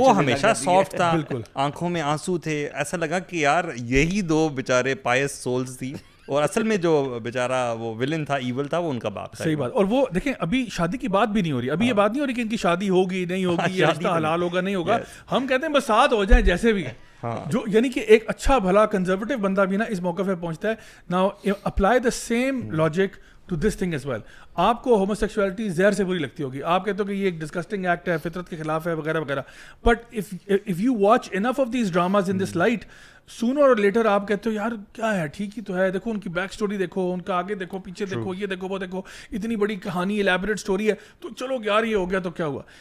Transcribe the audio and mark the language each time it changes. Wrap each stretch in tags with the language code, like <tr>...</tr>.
<ur>وہ ہمیشہ سافٹ تھا, آنکھوں میں آنسو تھے, ایسا لگا کہ یار یہی دو بیچارے پائس سولز تھی, اور اصل میں جو بیچارہ وہ ولن تھا, ایول تھا, وہ ان کا باپ تھا. صحیح بات. اور وہ دیکھیں ابھی شادی کی بات بھی نہیں ہو رہی, ابھی یہ بات نہیں ہو رہی کہ ان کی شادی ہوگی نہیں ہوگی, یہ رشتہ حلال ہوگا نہیں ہوگا, ہم کہتے ہیں بس ساتھ ہو جائیں جیسے بھی, جو یعنی کہ ایک اچھا بھلا کنزرویٹو بندہ بھی نا اس موقع پہ پہنچتا ہے.</ur> <en>Now apply the same logic to this thing as well.</en> <ur>آپ کو ہومو سیکسولیٹی زہر سے بری لگتی ہوگی, آپ کہتے ہو کہ یہ ایک ڈسکسٹنگ ایکٹ ہے, فطرت کے خلاف ہے وغیرہ وغیرہ,</ur> <en>but if you watch enough of these dramas in this light, sooner اور later</en> <ur>آپ کہتے ہو یار کیا ہے, ٹھیک ہی تو ہے, دیکھو ان کی بیک سٹوری دیکھو, ان کا آگے دیکھو, پیچھے دیکھو, یہ دیکھو وہ دیکھو, اتنی بڑی کہانی ایلیبریٹ سٹوری ہے, تو چلو یار یہ ہو گیا تو کیا ہوا.</ur>